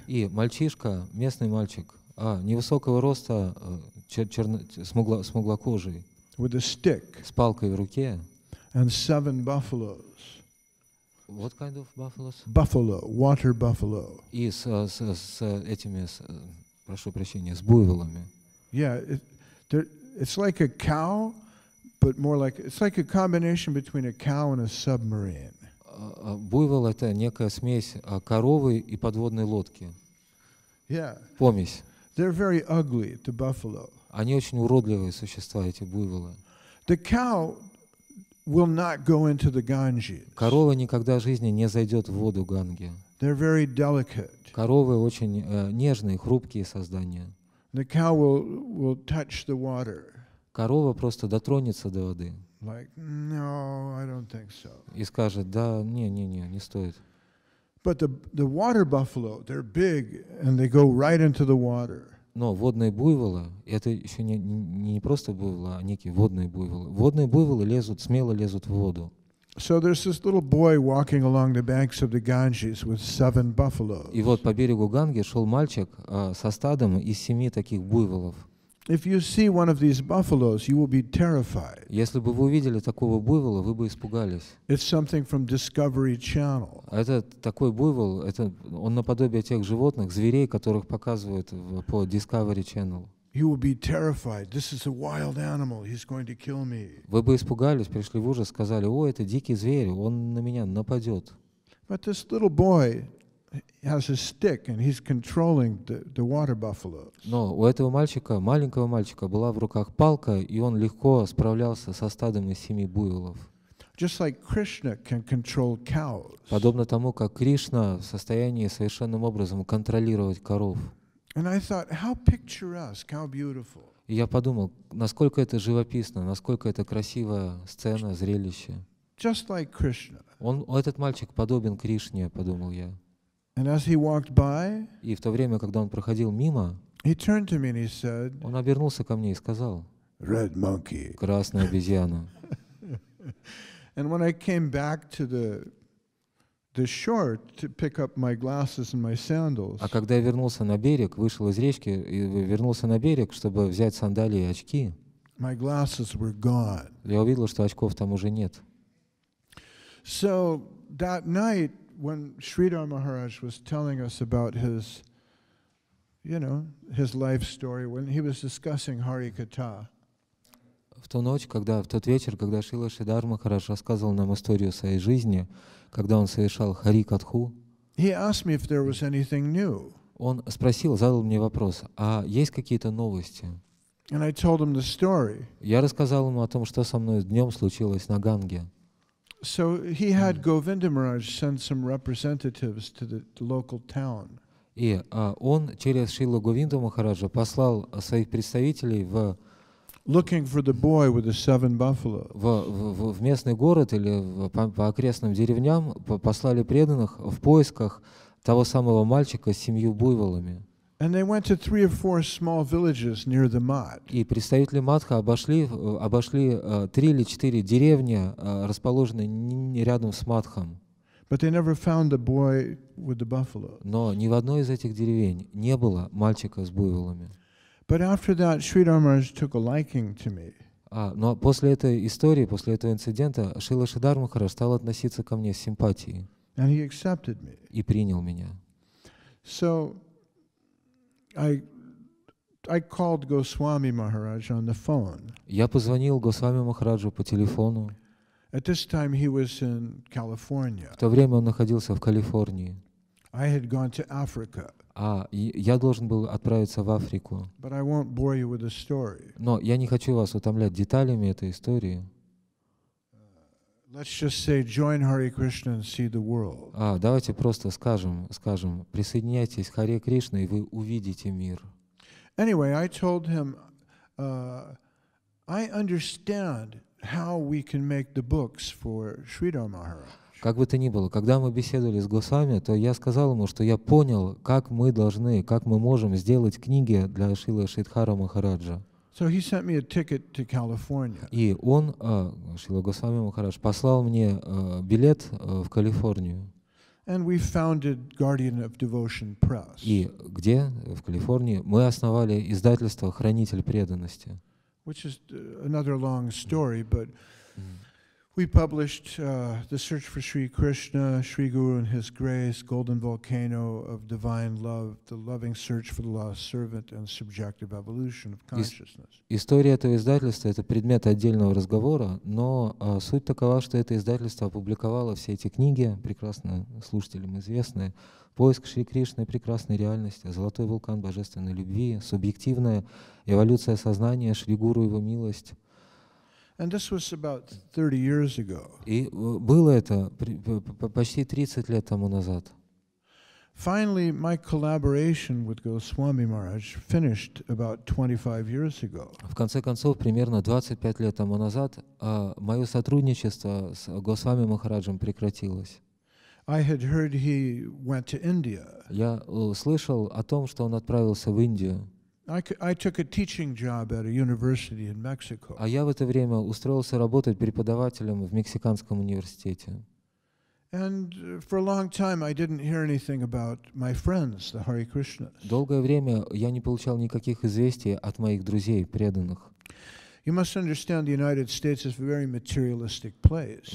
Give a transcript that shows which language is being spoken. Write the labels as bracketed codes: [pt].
[ru] и мальчишка, местный мальчик, невысокого роста, смуглокожий, [en] with a stick, [ru] с палкой в руке. [en] And 7 buffaloes. What kind of buffaloes? Buffalo, water buffalo. [ru] И с этими, прошу прощения, с буйволами. [en] Yeah, it's like a cow, but more like, it's like a combination between a cow and a submarine. [ru] Буйвол — это некая смесь коровы и подводной лодки. [en] Yeah. [ru] Помесь. [en] They're very ugly, the buffalo. [ru] Они очень уродливые существа, эти буйволы. [en] The cow will not go into the Ganges. [ru] Корова никогда в жизни не зайдет в воду Ганги. [en] They're very delicate. [ru] Коровы очень нежные, хрупкие создания. [en] The cow will touch the water. [ru] Корова просто дотронется до воды. [en] Like, no, I don't think so. [ru] И скажет: да, не стоит. [en] But the water buffalo, they're big and they go right into the water. [ru] Но водные буйволы, это еще не просто буйволы, а некие водные буйволы. Водные буйволы смело лезут в воду. [en] So there's this little boy walking along the banks of the Ganges with 7 buffaloes. [ru] И вот по берегу Ганги шел мальчик со стадом из 7 таких буйволов. [en] If you see one of these buffaloes, you will be terrified. [ru] Если бы вы увидели такого буйвола, вы бы испугались. [en] It's something from Discovery Channel. [ru] Это такой буйвол, он наподобие тех животных, зверей, которых показывают по Discovery Channel. [en] You will be terrified. This is a wild animal. He's going to kill me. [ru] Вы бы испугались, пришли в ужас, сказали: о, это дикий зверь, он на меня нападет. [en] But this little boy has a stick and he's controlling the water buffaloes. [ru] Но у этого мальчика, маленького мальчика, была в руках палка, и он легко справлялся со стадом из 7 буйволов. [en] Just like Krishna can control cows. [ru] Подобно тому, как Кришна в состоянии совершенным образом контролировать коров. [en] And I thought, how picturesque, how beautiful. [ru] И я подумал, насколько это живописно, насколько это красивая сцена, зрелище. [en] Just like Krishna. [ru] Этот мальчик подобен Кришне, подумал я. [en] And as he walked by, [ru] и в то время, когда он проходил мимо, [en] he turned to me and he said, [ru] он обернулся ко мне и сказал: [en] "Red monkey." [ru] Красная обезьяна. [en] And when I came back to the shore to pick up my glasses and my sandals, [ru] а когда я вернулся на берег, вышел из речки и вернулся на берег, чтобы взять сандалии и очки, [en] my glasses were gone. [ru] Я увидел, что очков там уже нет. [en] So that night, when Sridhar Maharaj was telling us about his, his life story, when he was discussing Hari Katha, [ru] в тот вечер, когда Шрила Шридар Махарадж рассказывал нам историю своей жизни, когда он совершал Хари Катху, [en] he asked me if there was anything new. [ru] Он задал мне вопрос: а есть какие-то новости? [en] And I told him the story. [ru] Я рассказал ему о том, что со мной днем случилось на Ганге. [en] So he had Govinda Maharaj send some representatives to the local town. [ru] И он через Шрилу Говинду Махараджа послал своих представителей [en] looking for the boy with the 7 buffaloes. [ru] В местный город или по окрестным деревням, послали преданных в поисках того самого мальчика с 7 буйволами. [en] And they went to 3 or 4 small villages near the Math. [ru] И представители Матха обошли 3 или 4 деревни, расположенные рядом с Матхом. [en] But they never found the boy with the buffalo. [ru] Но ни в одной из этих деревень не было мальчика с буйволами. [en] But after that, Sridhar Maharaj took a liking to me. [ru] Но после этой истории, после этого инцидента, Шрила Шридар Махарадж стал относиться ко мне с симпатией. [en] And he accepted me. [ru] И принял меня. [en] So I I called Goswami Maharaj on the phone. [ru] Я позвонил Госвами Махараджу по телефону. [en] At this time he was in California. [ru] В то время он находился в Калифорнии. [en] I had gone to Africa. [ru] Я должен был отправиться в Африку. [en] But I won't bore you with the story. [ru] Но я не хочу вас утомлять деталями этой истории. [en] Let's just say, join Hare Krishna and see the world. [ru] Давайте просто скажем, присоединяйтесь к Харе Кришна, и вы увидите мир. [en] Anyway, I told him, I understand how we can make the books for Sridhar Maharaj. [ru] Как бы то ни было, когда мы беседовали с Госвами, то я сказал ему, что я понял, как мы можем сделать книги для Шрила Шридхара Махараджа. [en] So he sent me a ticket to California. [ru] И он, Шрила Госвами Махарадж, послал мне билет в Калифорнию. [en] And we founded Guardian of Devotion Press. [ru] И где, в Калифорнии, мы основали издательство «Хранитель преданности». [en] Which is another long story, but we published The Search for Sri Krishna, Sri Guru and His Grace, Golden Volcano of Divine Love, The Loving Search for the Lost Servant, and Subjective Evolution of Consciousness. [ru] История этого издательства — это предмет отдельного разговора, но суть такова, что это издательство опубликовало все эти книги, прекрасно слушателям известные: «Поиск Шри Кришны, прекрасной реальности», «Золотой вулкан божественной любви», «Субъективная эволюция сознания», «Шри Гуру его милость». [en] And this was about 30 years ago. [ru] И было это почти 30 лет тому назад. [en] Finally, my collaboration with Goswami Maharaj finished about 25 years ago. [ru] В конце концов, примерно 25 лет тому назад мое сотрудничество с Госвами Махараджем прекратилось. [en] I had heard he went to India. [ru] Я слышал о том, что он отправился в Индию. [en] I took a teaching job at a university in Mexico. [ru] А я в это время устроился работать преподавателем в Мексиканском университете. [en] And for a long time I didn't hear anything about my friends, the Hare Krishnas. [ru] Долгое время я не получал никаких известий от моих друзей, преданных. [en] You must understand the United States is a very materialistic place.